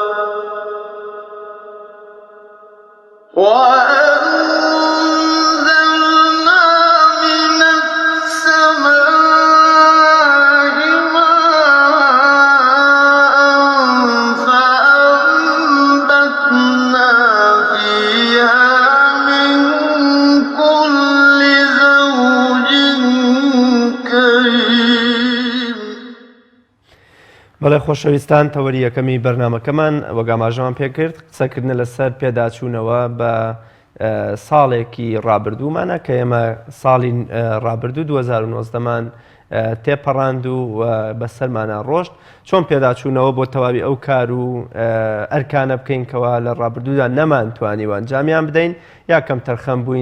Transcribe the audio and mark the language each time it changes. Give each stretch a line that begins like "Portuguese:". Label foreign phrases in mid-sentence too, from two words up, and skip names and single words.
Arabic: وأنزلنا من السماء ماء فأنبتنا فيها من كل زوج كريم.
Central Kurdish: بەڵێ خۆشەویستان تەوەری یەکەمی بەرنامەکەمان وەگاماژەمان پێکرد قسەکردنە لەسەر پێداچوونەوە بە ساڵێکی ڕابردوومانە کە ئێمە ساڵی ڕابردوو 2019مان تێپەڕاند و بەسەرمانە ڕۆشت چۆن پێداچوونەوە بۆ تەواوی ئەو کار و ئەرکانە بکەینکەوە لە ڕابردوودا نەمانتوانیوە ئەنجامیان بدەین یا کەم تەرخەم بووین